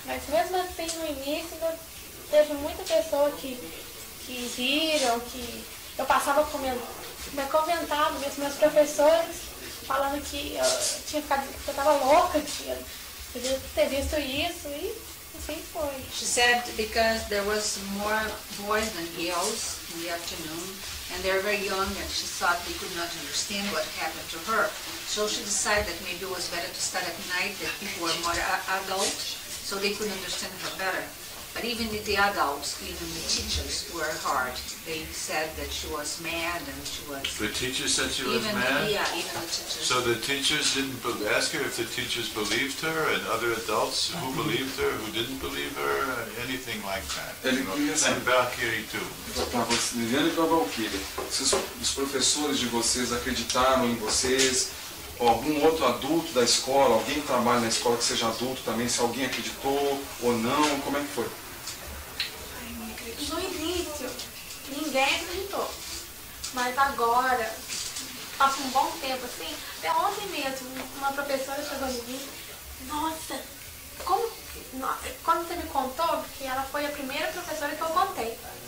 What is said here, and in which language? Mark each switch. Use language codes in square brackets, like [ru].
[pt] Mas mesmo assim, no início, ainda teve muita pessoa que riram, que eu passava comentava com meus professores, falando que eu estava louca, que eu podia ter visto isso, e assim foi. [en] She said because there was more boys than girls in the afternoon, and they were very young, and she thought they could not understand what happened to her. So she decided that maybe it was better to start at night, that people were more adult, so they could understand her better. But even the adults, even the teachers were hard. They said that she was mad and she was... The teacher said she was mad? Yeah, even the teachers. So the teachers didn't ask her if the teachers believed her, and other adults who believed her, who didn't believe her, anything like that. And Valkyrie too. [pt] Para você, Liliane e para Valquiria, os professores de vocês acreditaram em vocês? Ou algum outro adulto da escola, alguém que trabalha na escola que seja adulto também, se alguém acreditou ou não, como é que foi? No início, ninguém acreditou. Mas agora, passa um bom tempo assim, até ontem mesmo, uma professora chegou em mim, nossa, quando você me contou, porque ela foi a primeira professora que eu contei.